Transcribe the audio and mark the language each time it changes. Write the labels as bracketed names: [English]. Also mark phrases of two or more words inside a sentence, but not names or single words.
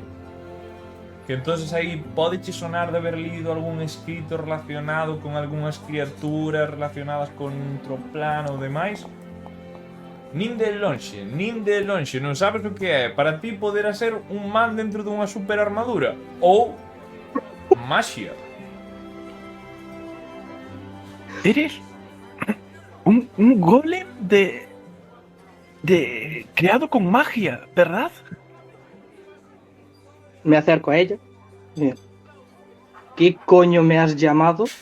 [Galician] Que entonces aí podeche sonar de haber lido algún escrito relacionado con algunhas criaturas relacionadas con outro plano ou demais. Nin de lonxe, non sabes o que é. Para ti poderá ser un man dentro dunha super armadura ou magia. [Spanish] ¿Eres un golem de creado con magia, verdad? Me acerco a ella. Mira. ¿Qué coño me has llamado?